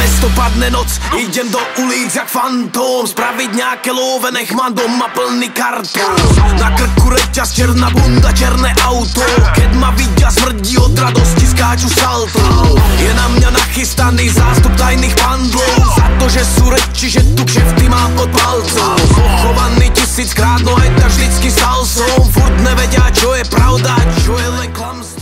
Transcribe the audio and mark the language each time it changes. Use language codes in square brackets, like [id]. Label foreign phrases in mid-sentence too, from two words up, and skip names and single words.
[cs] dopadne noc, jdem do ulic jak fantom, spravit nějaké love, [sk] nech mám doma plný karton. Na krku reťaz, [cs] černá bunda, černé auto, [sk] keď ma vidia smrdí od radosti, skáču salto. Je na mě nachystaný zástup tajných pandlov, za to, že sú reči, že tu kšefty mám pod palcom. Pochovaný tisíckrát, no aj tak vždycky salsom, furt nevedia, čo je pravda, čo je len klamstvo.